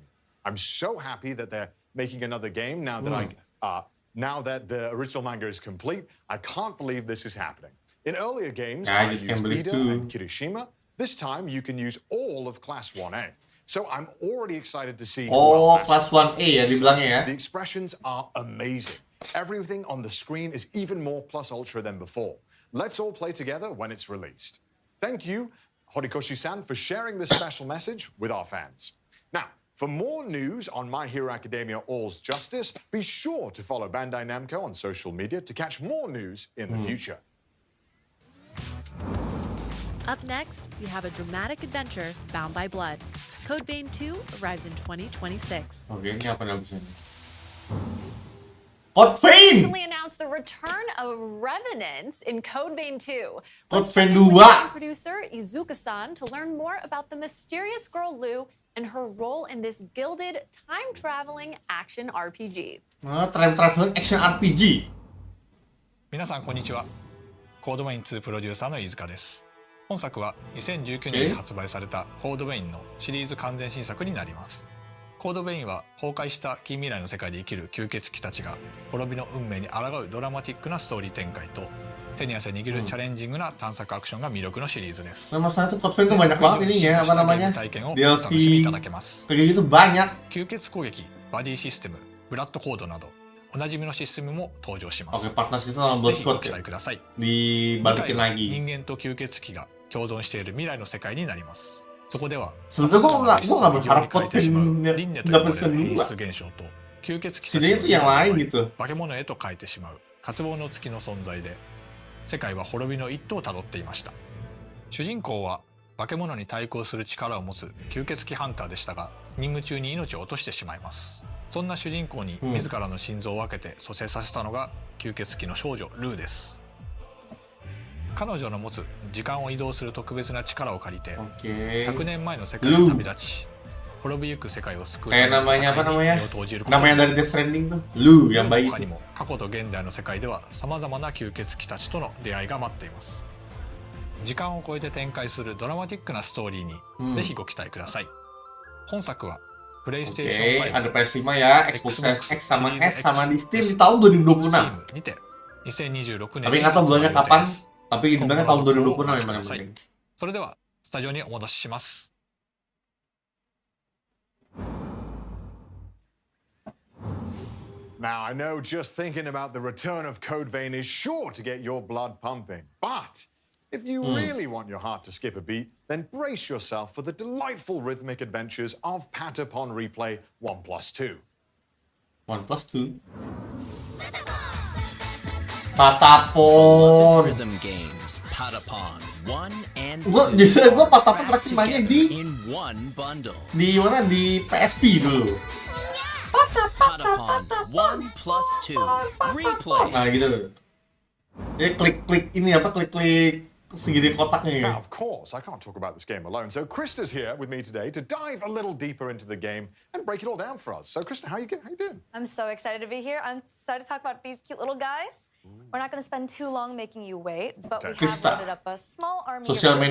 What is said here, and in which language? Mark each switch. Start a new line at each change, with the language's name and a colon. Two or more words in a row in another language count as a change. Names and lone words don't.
English: I'm so happy that they're making another game now that now that the original manga is complete. I can't believe this is happening. In earlier games, I used Ida and Kirishima. This time, you can use all of Class 1A. So I'm already excited to see.
Indonesian: Class 1A ya dibilangnya ya.
English: The expressions are amazing. Everything on the screen is even more plus ultra than before. Let's all play together when it's released. Thank you, Horikoshi-san, for sharing this special message with our fans. Now, for more news on My Hero Academia All's Justice, be sure to follow Bandai Namco on social media to catch more news in the future. Up next, we have a dramatic adventure bound by blood. Code Vein 2 arrives in 2026.
Indonesian: Oke, ini apa namanya? Code Vein!
English: Recently announced the return of Revenants in Code Vein 2. Code Let's Vein check in with 2. game producer Izuka-san to learn more about the mysterious girl Lu and her role in this gilded time-traveling action RPG. Time traveling action RPG.
Japanese: 皆さんこんにちは。コードウェイン2プロデューサーの飯塚です。本作は2019年に発売されたコードウェインのシリーズ完全新作になります。コードウェインは崩壊した近未来の世界で生きる吸血鬼たちが滅びの運命に抗うドラマティックなストーリー展開と手に汗握るチャレンジングな探索アクションが魅力のシリーズです。
Indonesian: Masalah itu Code Vein tuh banyak banget ini ya, apa namanya? DLC kayak gitu banyak.
Japanese: 吸血攻撃、バディシステム、ブラッドコードなどおなじみのシステムも登場します。
Indonesian: Oke,
English: partner system
Indonesian: sama
Japanese: ぜひご
Indonesian: Blood
Japanese: 期
Indonesian: Code
Japanese: 待ください。
Indonesian: dibalikin lagi.
Japanese: 人間と吸血鬼が共存している未来の世界になります。そこでは
Indonesian: Sebenarnya gua nggak berharap
Japanese: 変えてしまう
Indonesian: Codebane
Japanese: 輪廻と呼ばれ
Indonesian: dapat
Japanese: る演
Indonesian: senua.
Japanese: 出現象と吸血鬼
Indonesian: Setidaknya
Japanese: た
Indonesian: itu
Japanese: ち
Indonesian: yang
Japanese: の
Indonesian: lain
Japanese: 力
Indonesian: gitu.
Japanese: 化け物へと変えてしまう渇望の月の存在で、世界は滅びの一途をたどっていました。主人公は化け物に対抗する力を持つ吸血鬼ハンターでしたが、任務中に命を落としてしまいます。そんな主人公に自らの心臓を分けて蘇生させたのが吸血鬼の少女ルーです。彼女の持つ時間を移動する特別な力を借りて
Indonesian: Oke.
Japanese: 100年前の世界に旅立ち、滅びゆく世界を救うため
Indonesian: Kayak
Japanese: の
Indonesian: namanya
Japanese: 戦
Indonesian: apa
Japanese: いに
Indonesian: namanya?
Japanese: 身を投じることに
Indonesian: Namanya
Japanese: な
Indonesian: dari
Japanese: りま
Indonesian: Death
Japanese: す。
Indonesian: Stranding tuh. Lu yang baik
Japanese: 他に
Indonesian: itu.
Japanese: も過去と現代の世界では様々な吸血鬼たちとの出会いが待っています。時間を超えて展開するドラマティックなストーリーにぜひご期待ください。本作はプレイステーション
Indonesian: Oke,
Japanese: 5
Indonesian: ada PS5 ya, Xbox Series X sama S sama di Steam di tahun
Japanese: チー
Indonesian: 2026.
Japanese: ムにて2026年
Indonesian: Tapi
Japanese: に
Indonesian: nggak tahu
Japanese: 発売
Indonesian: bulannya
Japanese: 予定
Indonesian: kapan.
Japanese: です。
Indonesian: Tapi
Japanese: 今
Indonesian: sebenarnya
Japanese: 後の
Indonesian: tahun
Japanese: 続報をお
Indonesian: 2026
Japanese: 待
Indonesian: yang
Japanese: ちく
Indonesian: paling
Japanese: ださい。
Indonesian: penting.
Japanese: それではスタジオにお戻しします。
English: Now, I know just thinking about the return of Code Vein is sure to get your blood pumping. But if you really want your heart to skip a beat, then brace yourself for the delightful rhythmic adventures of Patapon Replay 1+2. 1+2. Patapon. Rhythm games, Patapon 1 and 2.
Indonesian: Gua Patapon terakhir mainnya di
English: in one bundle.
Indonesian: mana di PSP dulu. Patapon 1+2 Replay. Nah gitu loh. Dia klik-klik ini apa klik-klik segini kotaknya ya.
English: Now, of course, I can't talk about this game alone, so Krista's here with me today to dive a little deeper into the game and break it all down for us. So, Krista, how you doing? I'm so excited to be here. I'm excited to talk about these cute little guys. We're not going to spend too long making you wait, but we have Krista. loaded up a small army. Social of